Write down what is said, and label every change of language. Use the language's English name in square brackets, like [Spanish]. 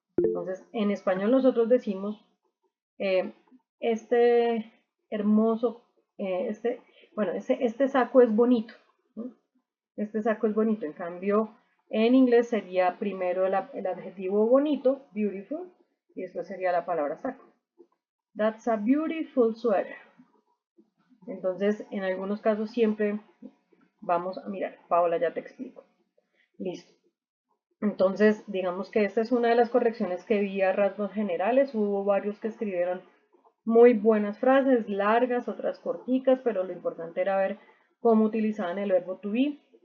[Spanish] Entonces, en español nosotros decimos, eh, este hermoso, este saco es bonito, ¿no? Este saco es bonito. En cambio, en inglés sería primero el adjetivo bonito, beautiful, y después sería la palabra saco. [English] That's a beautiful sweater. [Spanish] Entonces, en algunos casos siempre vamos a mirar. Paola, ya te explico. Listo. Entonces, digamos que esta es una de las correcciones que vi a rasgos generales. Hubo varios que escribieron muy buenas frases, largas, otras corticas, pero lo importante era ver cómo utilizaban el verbo to be.